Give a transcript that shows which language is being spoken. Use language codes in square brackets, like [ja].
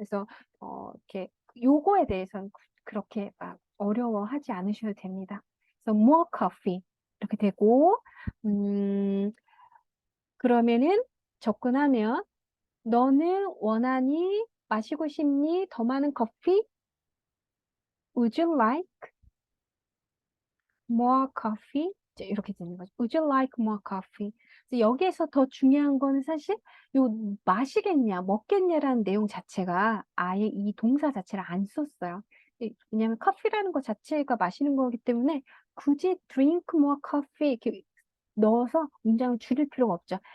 [ko] 그래서 이렇게 요거에 대해서는 그렇게 막 어려워하지 않으셔도 됩니다. 그래서 [en] more coffee [ko] 이렇게 되고 그러면은 접근하면 너는 원하니 마시고 싶니 더 많은 커피? [en] Would you like more coffee? [ko] 이제 이렇게 되는 거죠. [en] Would you like more coffee? [ko] 그래서 여기에서 더 중요한 거는 사실 요 마시겠냐, 먹겠냐라는 내용 자체가 아예 이 동사 자체를 안 썼어요. 왜냐하면 커피라는 것 자체가 마시는 거기 때문에 굳이 [en] drink more coffee [ko] 이렇게 넣어서 문장을 줄일 필요가 없죠.